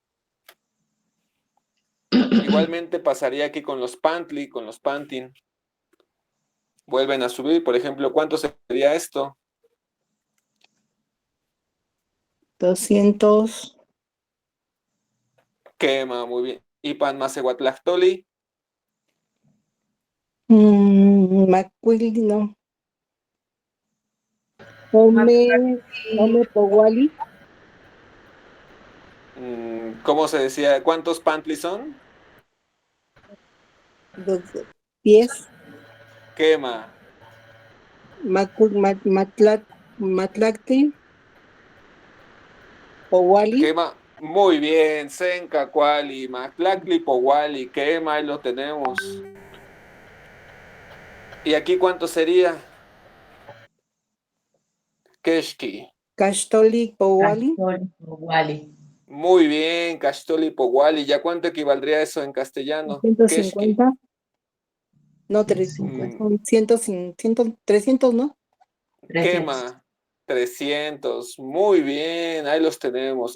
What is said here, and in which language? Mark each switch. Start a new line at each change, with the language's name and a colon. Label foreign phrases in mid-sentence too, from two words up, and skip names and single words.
Spanish: Igualmente pasaría aquí con los Pantli, con los Pantin. Vuelven a subir, por ejemplo, ¿cuánto sería esto? 200. Quema, muy bien.
Nahuatl languages: Ipan Macehuatlactoli. Macuili, no. Ome Powali.
Spanish: ¿Cómo se decía? ¿Cuántos Pantli son? 10.
Nahuatl languages: Quema. Matlacti. Powali.
Spanish: Quema. Muy bien.
Nahuatl languages: Senca, Cuali, Maclacli, Powali.
Spanish: Quema, ahí lo tenemos. ¿Y aquí cuánto sería?
Nahuatl languages: Keshki. Castoli Powali. Wally.
Spanish: Muy bien,
Nahuatl languages: Castoli, Powali.
Spanish: ¿Ya cuánto equivaldría eso en castellano?
Nahuatl languages: Keshki.
Spanish: 150. No, 300, 300, ¿no? 300. Quema. 300. Muy bien, ahí los tenemos.